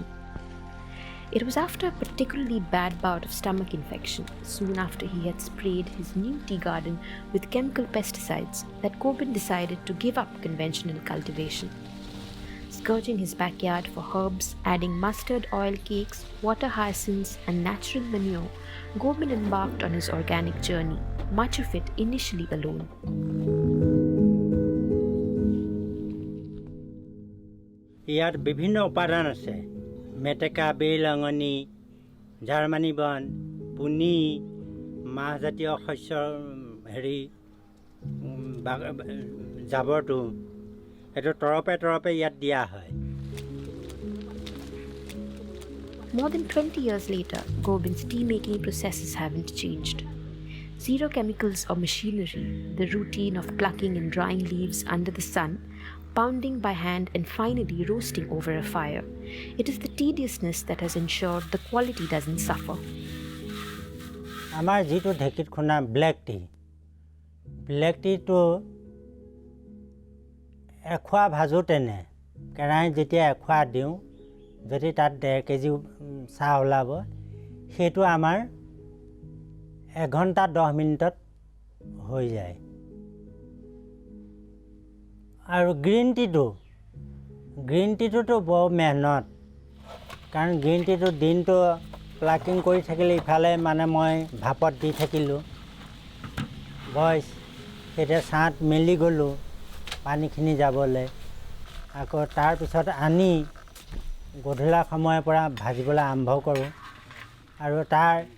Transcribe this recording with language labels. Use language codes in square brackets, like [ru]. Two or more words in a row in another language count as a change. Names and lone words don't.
[en] It was after a particularly bad bout of stomach infection, soon after he had sprayed his new tea garden with chemical pesticides, that Gobin decided to give up conventional cultivation. Scourging his backyard for herbs, adding mustard oil cakes, water hyacinths and natural manure, Gobin embarked on his organic journey, much of it initially alone. [as] ইয়াত বিভিন্ন উপাদান আছে মেটেকা বেলঙনি জাৰ্মানী বন পুনি মাহজাতীয় শস্যৰ জাবৰটো এটা তৰপে ইয়াত দিয়া হয় [en] More than 20 years later, Gobin's tea-making processes haven't changed. Zero chemicals or machinery, the routine of plucking and drying leaves under the sun, pounding by hand and finally roasting over a fire. It is the tediousness that has ensured the quality doesn't suffer. [as] আমাৰ যিটো ঢেকীত খুন্দা [en] black tea [as] টো এখোৱা ভাজোতেনে কৰাই যেতিয়া এখোৱা দিওঁ যদি তাত 1.5 কেজি চাহ ওলাব হেতু আমাৰ 1 ঘণ্টা 10 মিনিটত হৈ যায় আৰু গ্ৰীণ টিটো বৰ মেহনত কাৰণ গ্ৰীণ টিটো দিনটো প্লাকিং কৰি থাকিলে ইফালে মানে মই ভাপত দি থাকিলোঁ বয়স তেতিয়া ছাঁত মেলি গ'লোঁ পানীখিনি যাবলৈ আকৌ তাৰ পিছত আনি গধূলা সময়ৰ পৰা ভাজিবলৈ আৰম্ভ কৰোঁ আৰু তাৰ